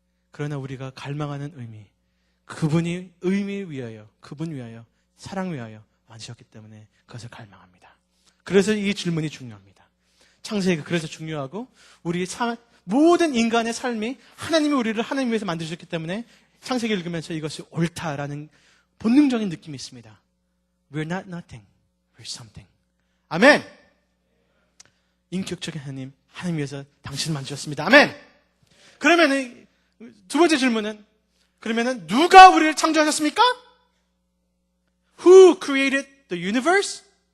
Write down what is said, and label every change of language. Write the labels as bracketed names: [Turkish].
[Korean] 그러나 우리가 갈망하는 의미, 그분이 의미 위하여, 그분 위하여, 사랑 위하여 만드셨기 때문에 그것을 갈망합니다. 그래서 이 질문이 중요합니다. 창세기가 그래서 중요하고 우리 모든 인간의 삶이 하나님이 우리를 하나님 위해서 만드셨기 때문에 창세기 읽으면서 이것이 옳다라는 본능적인 느낌이 있습니다. [English] We're not nothing, we're something. [Korean] 아멘! 인격적인 하나님 위해서 당신을 만드셨습니다. 아멘! 그러면 두 번째 질문은 그러면은 누가 우리를 창조하셨습니까? [English] Who created the universe?